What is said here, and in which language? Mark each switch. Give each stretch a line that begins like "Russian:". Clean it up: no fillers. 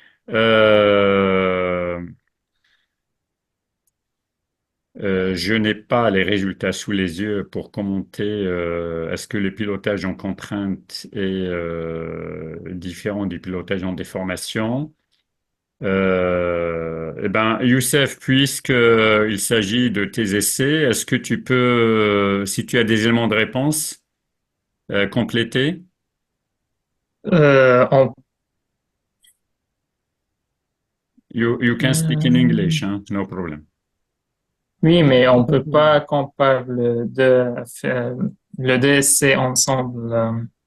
French: Euh, je n'ai pas les résultats sous les yeux pour commenter est-ce que le pilotage en contrainte est différent du pilotage en déformation. Eh ben, Youssef, puisqu'il s'agit de tes essais, est-ce que tu peux, si tu as des éléments de réponse, compléter? On-
English: You can speak in English, hein? No problem.
French: oui, mais on peut pas comparer le deux essais ensemble.